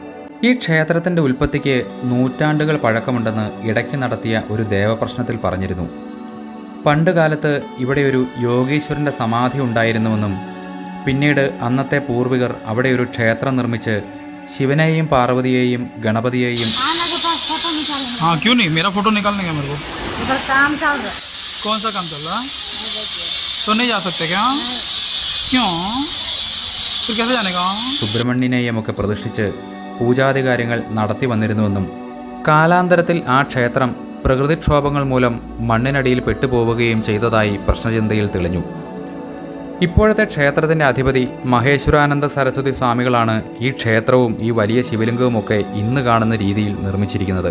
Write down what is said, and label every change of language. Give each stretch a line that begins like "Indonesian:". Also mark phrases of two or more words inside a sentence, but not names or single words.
Malayalam: ഈ ക്ഷേത്രത്തിൻ്റെ ഉൽപ്പത്തിക്ക് നൂറ്റാണ്ടുകൾ പഴക്കമുണ്ടെന്ന് ഇടയ്ക്ക് നടത്തിയ ഒരു ദേവപ്രശ്നത്തിൽ പറഞ്ഞിരുന്നു. പണ്ട് കാലത്ത് ഇവിടെ ഒരു യോഗീശ്വരൻ്റെ സമാധി ഉണ്ടായിരുന്നുവെന്നും പിന്നീട് അന്നത്തെ പൂർവികർ അവിടെ ഒരു ക്ഷേത്രം നിർമ്മിച്ച് ശിവനെയും പാർവതിയെയും ഗണപതിയെയും
Hindi: हाँ क्यों नहीं, मेरा फोटो निकालने का मेरे को। इधर काम चल रहा है। कौन सा काम चल रहा है? तो नहीं जा सकते क्या? क्यों? फिर कैसे जाने का?
Malayalam: സുബ്രഹ്മണ്യനെയുമൊക്കെ പ്രതിഷ്ഠിച്ച് പൂജാതി കാര്യങ്ങൾ നടത്തി വന്നിരുന്നുവെന്നും കാലാന്തരത്തിൽ ആ ക്ഷേത്രം പ്രകൃതിക്ഷോഭങ്ങൾ മൂലം മണ്ണിനടിയിൽ പെട്ടുപോവുകയും ചെയ്തതായി പ്രശ്നചിന്തയിൽ തെളിഞ്ഞു. ഇപ്പോഴത്തെ ക്ഷേത്രത്തിൻ്റെ അധിപതി മഹേശ്വരാനന്ദ സരസ്വതി സ്വാമികളാണ് ഈ ക്ഷേത്രവും ഈ വലിയ ശിവലിംഗവുമൊക്കെ ഇന്ന് കാണുന്ന രീതിയിൽ നിർമ്മിച്ചിരിക്കുന്നത്.